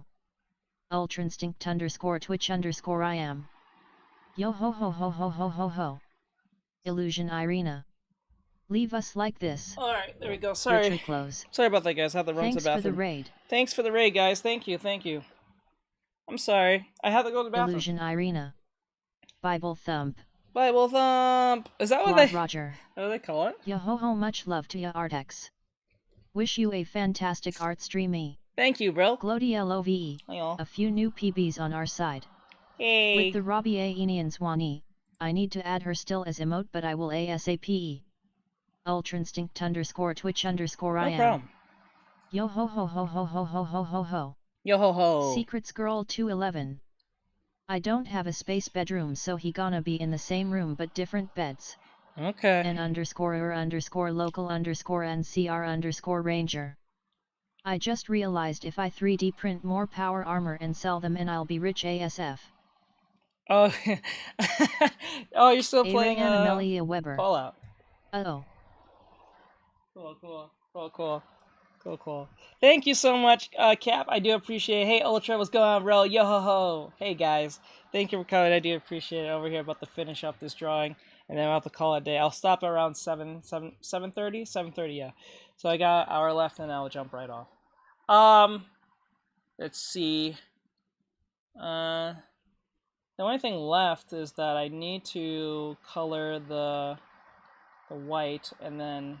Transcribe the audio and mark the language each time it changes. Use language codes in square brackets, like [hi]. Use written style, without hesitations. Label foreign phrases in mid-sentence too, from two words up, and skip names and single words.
[en] Ultrainstinct _ Twitch _ I am. Yo ho ho ho ho ho ho ho. Illusion Irina. Leave us like this. Alright, there we go. Sorry. Close. Sorry about that, guys. I had to run to the bathroom. Thanks for the raid. Thanks for the raid, guys. Thank you, thank you. I'm sorry. I had to go to the bathroom. Illusion Irina. Bible Thump. Bible Thump. Is that what Claude they... Roger. What do they call it? Yo ho ho, much love to ya Artex. Wish you a fantastic art streamy. Thank you, bro. Glodia Love. A few new PBs on our side. Hey. With the Robbie Aenians Wani, I need to add her still as emote, but I will ASAP. Ultrainstinct _ Twitch _ I am. No problem. Yo ho ho ho ho ho ho ho ho ho. Yo ho ho. Secrets Girl 211. I don't have a space bedroom, so he gonna be in the same room but different beds. Okay. N _ local _ ranger. I just realized if I 3D print more power armor and sell them and I'll be rich ASF. Oh, oh, you're still playing Amelia Weber. Fallout. Oh. Cool. Thank you so much, Cap. I do appreciate it. Hey, Ultra, what's going on, bro? Yo ho ho. Hey, guys. Thank you for coming. I do appreciate it. Over here, about to finish up this drawing, and then I'll have to call it a day. I'll stop around 7:30, yeah. So I got an hour left, and I'll jump right off. Let's see. The only thing left is that I need to color the white, and then